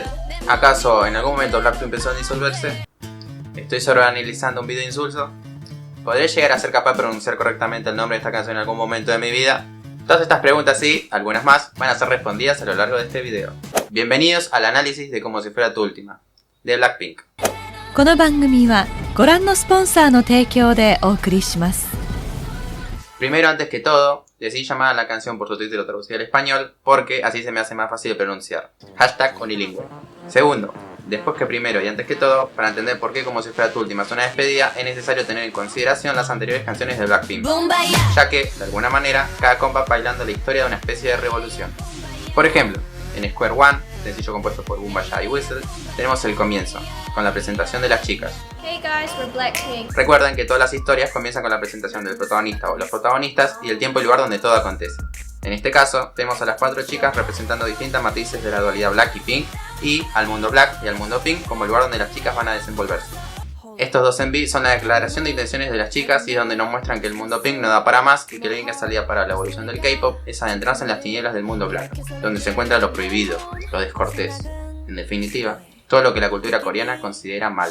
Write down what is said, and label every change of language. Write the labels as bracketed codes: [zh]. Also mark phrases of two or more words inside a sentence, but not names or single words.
[es] ¿Acaso en algún momento Blackpink pensó en disolverse? ¿Estoy sobreanalizando un video insulso? ¿Podré llegar a ser capaz de pronunciar correctamente el nombre de esta canción en algún momento de mi vida? Todas estas preguntas y algunas más van a ser respondidas a lo largo de este video. Bienvenidos al análisis de Como si fuera tu última, de Blackpink. [ja] この番組はご覧のスポンサーの提供でお送りします。 [es] Primero, antes que todo, decidí llamar a la canción por su título traducido al español porque así se me hace más fácil de pronunciar. Hashtag unilingüe. Segundo, después que primero y antes que todo, para entender por qué Como si fuera tu última es una despedida, es necesario tener en consideración las anteriores canciones de Blackpink, ya que, de alguna manera, cada compa bailando la historia de una especie de revolución. Por ejemplo, en Square One, sencillo compuesto por Boombayah y Whistle, tenemos el comienzo, con la presentación de las chicas. [en] Hey guys, we're Blackpink. [es] Recuerden que todas las historias comienzan con la presentación del protagonista o los protagonistas y el tiempo y lugar donde todo acontece. En este caso, tenemos a las 4 chicas representando distintas matices de la dualidad Black y Pink, y al mundo Black y al mundo Pink como el lugar donde las chicas van a desenvolverse. Estos dos MV son la declaración de intenciones de las chicas y es donde nos muestran que el mundo Pink no da para más y que la única salida para la evolución del K-pop es adentrarse en las tinieblas del mundo Black, donde se encuentra lo prohibido, lo descortés, en definitiva, todo lo que la cultura coreana considera mal.